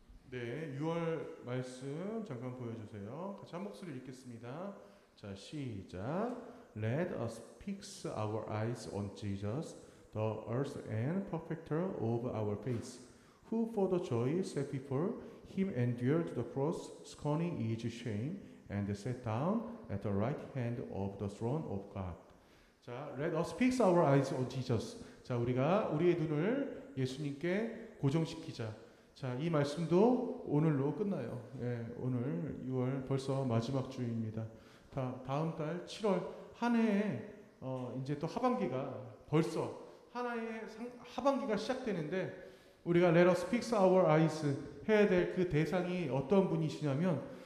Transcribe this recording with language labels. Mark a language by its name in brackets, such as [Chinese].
[Korean] 네, 6월 말씀 잠깐 보여주세요. 같이 한 목소리 읽겠습니다. 자, 시작. [English] Let us fix our eyes on Jesus, the earth and perfecter of our faith, who for the joy set before him endured the cross, scorning its shame, and sat down at the right hand of the throne of God. [Korean] 자, [English] let us fix our eyes on Jesus. [Korean] 자, 우리가 우리의 눈을 예수님께 고정시키자. 자, 이 말씀도 오늘로 끝나요. 예, 오늘 6월 벌써 마지막 주입니다. 다음 달 7월 한 해에 이제 또 하반기가 벌써 하나의 하반기가 시작되는데 우리가 [English] Let us fix our eyes [Korean] 해야 될 그 대상이 어떤 분이시냐면